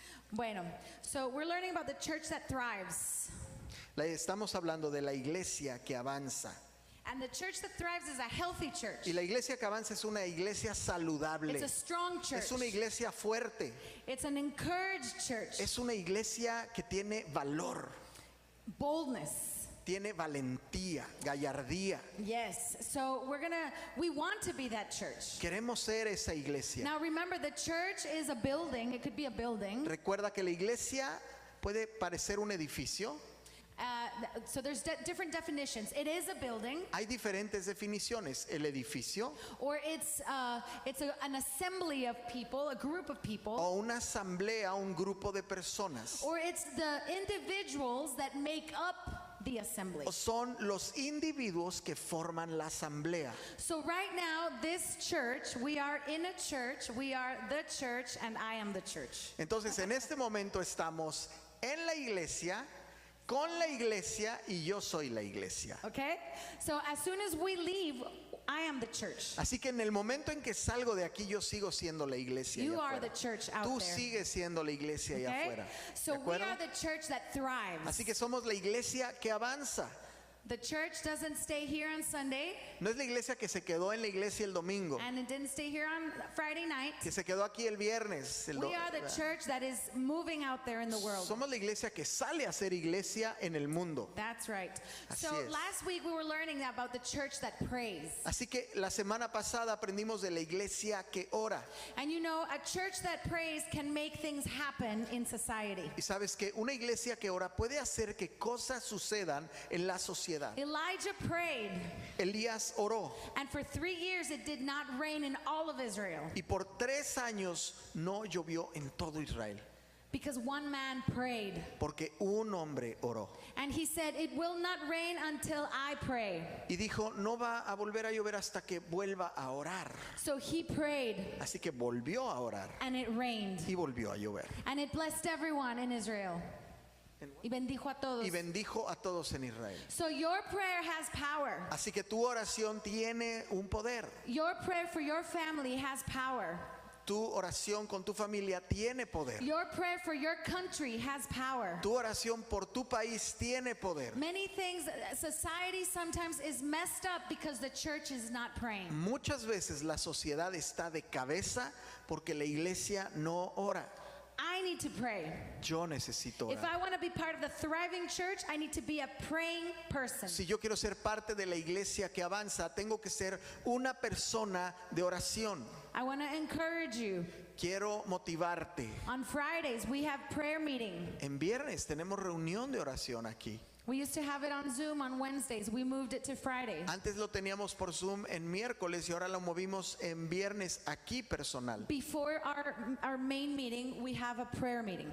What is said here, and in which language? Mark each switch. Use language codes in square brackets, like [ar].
[en] Bueno, so we're learning about the church that thrives. [es] Estamos hablando de la iglesia que avanza. [en] And the church that thrives is a healthy church. [es] Y la iglesia que avanza es una iglesia saludable. [en] It's a strong church. [es] Es una iglesia fuerte. [en] It's an encouraged church. [es] Es una iglesia que tiene valor, [en] Boldness. [es] tiene valentía, gallardía. [en] Yes. So we want to be that church. [es] Queremos ser esa iglesia. [en] Now remember, the church is a building. It could be a building. [es] Recuerda que la iglesia puede parecer un edificio. [en] So there's different definitions. It is a building, [es] Hay diferentes definiciones. El edificio [en] or it's an assembly of people, a group of people, [es] o una asamblea, un grupo de personas. [en] or it's the individuals that make up the assembly. [es] O son los individuos que forman la asamblea. [en] So right now, this church, we are in a church, we are the church, and I am the church. [es] Entonces en este momento estamos en la iglesia, con la iglesia, y yo soy la iglesia. [en] Okay? So as soon as we leave, I am the church. [es] Así que en el momento en que salgo de aquí, yo sigo siendo la iglesia [en] You [es] allá [en] are the [es] afuera. [en] church out [es] Tú [en] there. [es] sigues siendo la iglesia allá [en] Okay? [es] afuera. [en] So [es] ¿De [en] we [es] acuerdo? [en] are the church that thrives. [es] Así que somos la iglesia que avanza. [en] The church doesn't stay here on Sunday, [es] No es la iglesia que se quedó en la iglesia el domingo, [en] and it didn't stay here on Friday night. [es] que se quedó aquí el viernes. [en] We are the church that is moving out there in the world. [es] Somos la iglesia que sale a ser iglesia en el mundo. [en] That's right. [es] Así [en] So [es] es. [en] last week we were learning about the church that prays. [es] Así que la semana pasada aprendimos de la iglesia que ora. [en] And you know, a church that prays can make things happen in society. [es] Y sabes que una iglesia que ora puede hacer que cosas sucedan en la sociedad. [en] Elijah prayed, [es] Elías oró [en] and for 3 years it did not rain in all of Israel [es] y por 3 años no llovió en todo Israel [en] because one man prayed. [es] porque un hombre oró. [en] And he said, "It will not rain until I pray." [es] Y dijo, no va a volver a llover hasta que vuelva a orar. [en] So he prayed, [es] Así que volvió a orar [en] and it rained. [es] y volvió a llover. [en] And it blessed everyone in Israel. [es] Y bendijo a todos. Y bendijo a todos en Israel. [en] So your prayer has power. [es] Así que tu oración tiene un poder. [en] Your prayer for your family has power. [es] Tu oración con tu familia tiene poder. [en] Your prayer for your country has power. [es] Tu oración por tu país tiene poder. [en] Many things, society sometimes is messed up because the church is not praying. [es] Muchas veces la sociedad está de cabeza porque la iglesia no ora. [en] I need to pray. [es] Yo necesito [en] If [es] orar. [en] I want to be part of the thriving church, I need to be a praying person. [es] Si yo quiero ser parte de la iglesia que avanza, tengo que ser una persona de oración. [en] I want to encourage you. [es] Quiero motivarte. [en] On Fridays, we have prayer meeting. [es] En viernes tenemos reunión de oración aquí. [en] We used to have it on Zoom on Wednesdays. We moved it to Fridays. [es] Antes lo teníamos por Zoom en miércoles y ahora lo movimos en viernes aquí personal. [en] Before our main meeting, we have a prayer meeting.